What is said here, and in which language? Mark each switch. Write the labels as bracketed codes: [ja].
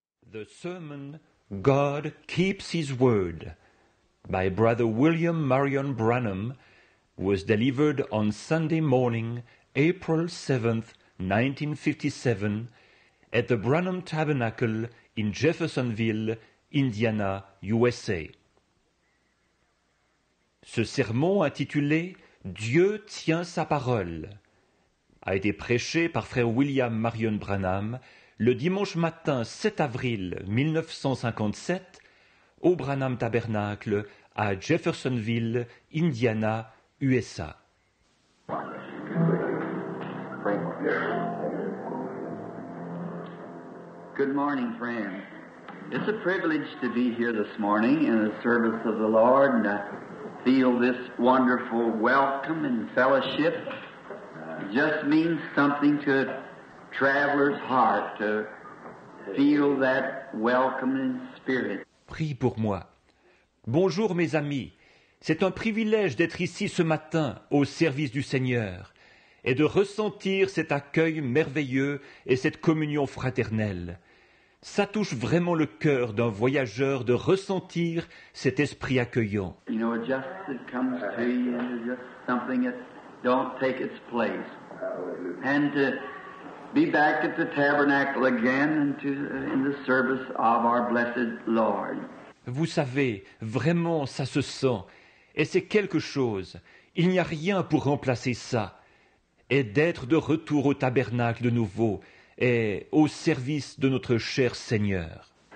[en] The sermon, God Keeps His Word, by Brother William Marion Branham, was delivered on Sunday morning, April 7th, 1957, at the Branham Tabernacle in Jeffersonville, Indiana, USA. [fr] Ce sermon intitulé « Dieu tient sa parole » a été prêché par frère William Marion Branham le dimanche matin 7 avril 1957 au Branham Tabernacle à Jeffersonville, Indiana, USA. [en] Good morning, friends. It's a privilege to be here this morning in the service of the Lord and I feel this wonderful welcome and fellowship. It just means something to a traveler's heart to feel that welcoming spirit. [fr] Prie pour moi. Bonjour mes amis. C'est un privilège d'être ici ce matin au service du Seigneur et de ressentir cet accueil merveilleux et cette communion fraternelle. Ça touche vraiment le cœur d'un voyageur de ressentir cet esprit accueillant. [en] You know, it comes to you and it's just something that don't take its place. And to be back at the tabernacle again and in the service of our blessed Lord. [fr] Vous savez, vraiment ça se sent. Et c'est quelque chose. Il n'y a rien pour remplacer ça. Et d'être de retour au tabernacle de nouveau et au service de notre cher Seigneur.